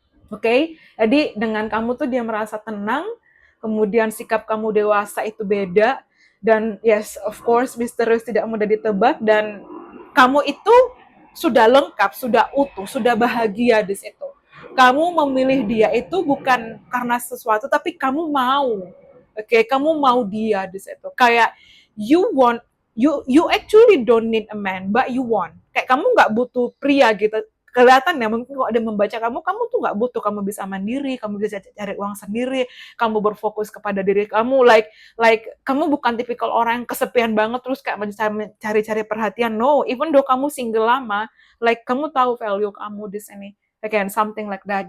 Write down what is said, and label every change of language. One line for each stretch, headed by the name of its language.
Indonesian: Oke, jadi dengan kamu tuh dia merasa tenang, kemudian sikap kamu dewasa itu beda, dan
English: yes, of course,
Indonesian: misterius tidak mudah ditebak, dan kamu itu sudah lengkap, sudah utuh, sudah bahagia di situ. Kamu memilih dia itu bukan karena sesuatu, tapi kamu mau. Oke, kamu mau dia di situ. Kayak
English: you want, you actually don't need a man, but you want.
Indonesian: Kayak kamu nggak butuh pria gitu, kelihatan ya, mungkin kalau ada membaca kamu tuh nggak butuh, kamu bisa mandiri, kamu bisa cari uang sendiri, kamu berfokus kepada diri kamu, like kamu bukan tipikal orang yang kesepian banget terus kayak mencari-cari perhatian.
English: No, even though
Indonesian: kamu single lama, like kamu tahu value kamu di sini,
English: again something like that.